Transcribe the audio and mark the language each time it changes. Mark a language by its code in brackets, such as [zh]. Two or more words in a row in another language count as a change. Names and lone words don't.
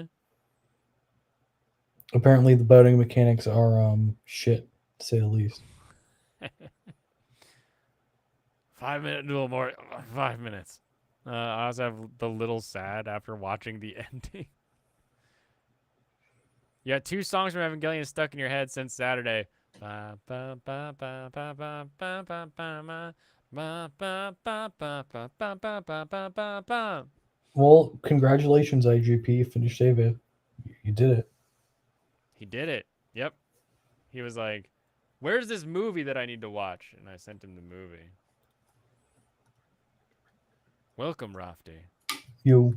[en] Apparently, the boating mechanics are shit, to say the least. 5 minutes, a little more. 5 minutes. I also have the little sad after watching the ending. You got 2 songs from Evangelion stuck in your head since Saturday. Ba, ba, ba, ba, ba, ba, ba, ba, ba, ma. Ba, ba, ba, ba, ba, ba, ba, ba, ba, ba, ba. Well, congratulations, IGP. You finished Ava. You did it. He did it. Yep. He was like, "Where's this movie that I need to watch?" And I sent him the movie. Welcome, Rafty. You.